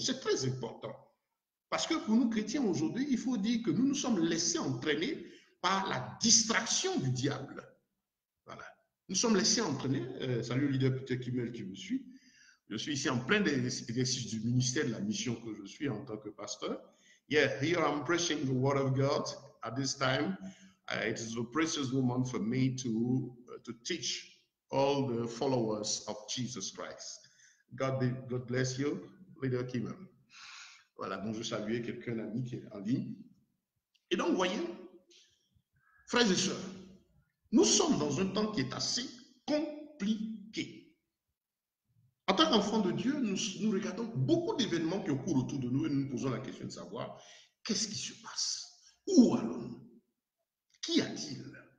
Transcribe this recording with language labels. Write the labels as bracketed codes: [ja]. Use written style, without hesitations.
[fr] C'est très important. Parce que pour nous chrétiens aujourd'hui, il faut dire que nous nous sommes laissés entraîner par la distraction du diable. Voilà. Nous sommes laissés entraîner. Salut leader Peter Kimmel qui me suit. Je suis ici en plein exercice du ministère de la mission que je suis en tant que pasteur. [en] Yeah, here I'm preaching the word of God at this time. It is a precious moment for me to teach all the followers of Jesus Christ. God bless you, leader Kimmel. [fr] Voilà, donc je salue quelqu'un ami qui est en ligne. Et donc, vous voyez, frères et sœurs, nous sommes dans un temps qui est assez compliqué. En tant qu'enfants de Dieu, nous regardons beaucoup d'événements qui occurrent autour de nous et nous nous posons la question de savoir qu'est-ce qui se passe? Où allons-nous? Qu'y a-t-il?